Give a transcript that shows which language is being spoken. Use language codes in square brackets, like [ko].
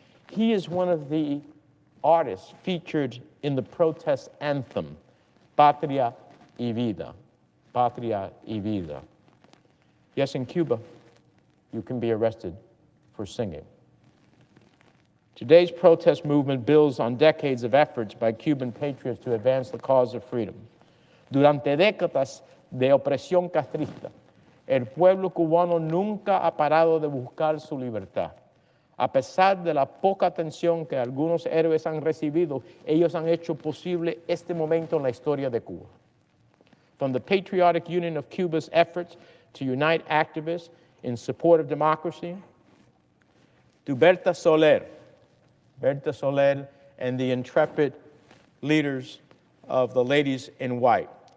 [en] He is one of the artists featured in the protest anthem, Patria y Vida, Patria y Vida. Yes, in Cuba, you can be arrested for singing. Today's protest movement builds on decades of efforts by Cuban patriots to advance the cause of freedom. [es] Durante décadas de opresión castrista, el pueblo cubano nunca ha parado de buscar su libertad. A pesar de la poca atención que algunos héroes han recibido, ellos han hecho posible este momento en la historia de Cuba. [en] From the Patriotic Union of Cuba's efforts to unite activists in support of democracy, to Berta Soler and the intrepid leaders of the Ladies in White.